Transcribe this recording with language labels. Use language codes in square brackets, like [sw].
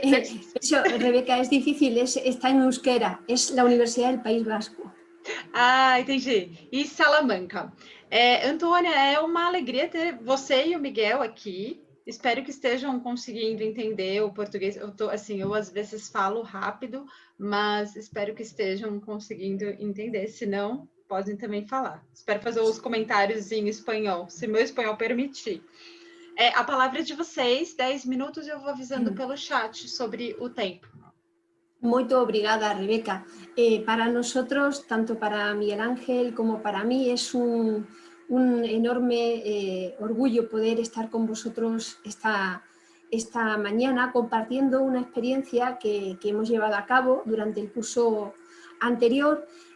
[es] que eso, Rebeca, es difícil, está en euskera, es la Universidad del País Vasco. [pt] Ah, entendi. E Salamanca. Antônia, é uma alegria ter você e o Miguel aqui. Espero que estejam conseguindo entender o português. Eu às vezes falo rápido, mas espero que estejam conseguindo entender. Se não, podem também falar. Espero fazer os comentários em espanhol, se meu espanhol permitir. A palavra é de vocês, 10 minutos, eu vou avisando pelo chat sobre o tempo. [es] Muy [pt] obrigada, Rebeca. [es] Para nosotros, tanto para Miguel Ángel como para mí, es un enorme orgullo poder estar con vosotros esta mañana compartiendo una experiencia que hemos llevado a cabo durante el curso anterior.